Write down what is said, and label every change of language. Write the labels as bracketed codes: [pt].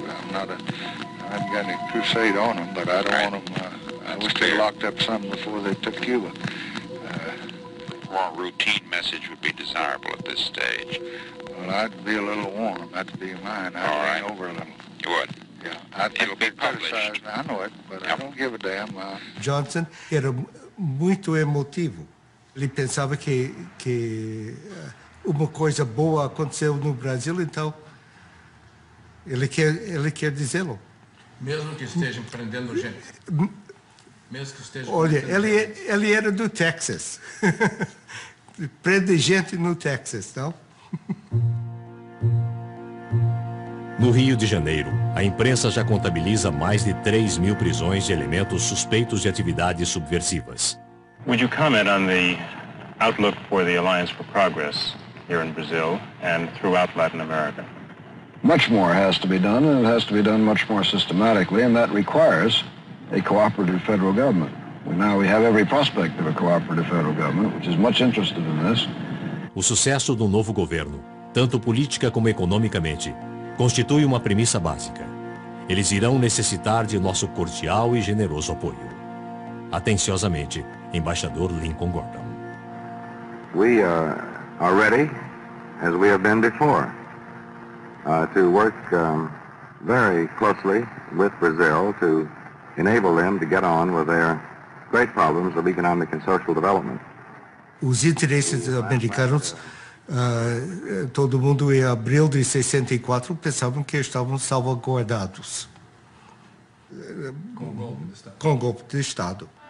[en] I haven't got any crusade on them, but I don't want them, I wish they locked up some before they took Cuba. A more routine message would be desirable at this stage. Well, I'd be a little warm. That'd be mine. I'd lean over a little. You would? Yeah. It'll be published. I know it, but I don't give a damn. [pt] Johnson era muito emotivo. Ele pensava que uma coisa boa aconteceu no Brasil, então ele quer dizê-lo. Mesmo que esteja prendendo gente. Mesmo que esteja. Olha, ele era do Texas. Prende gente no Texas, não? No Rio de Janeiro, a imprensa já contabiliza mais de 3.000 prisões de elementos suspeitos de atividades subversivas. [en] Would you comment on the outlook for the Alliance for Progress here in Brazil and throughout Latin America? Much more has to be done, and it has to be done much more systematically, and that requires a cooperative federal government. We have every prospect of a cooperative federal government, which is much interested in this. [pt] O sucesso do novo governo, tanto política como economicamente, constitui uma premissa básica. Eles irão necessitar de nosso cordial e generoso apoio. Atenciosamente, Embaixador Lincoln Gordon. [en] We are ready, as we have been before, to work very closely with Brazil to enable them to get on with their great problems of economic and social development. [pt] Os interesses americanos, todo mundo em abril de 64 pensavam que estavam salvaguardados com o golpe de Estado.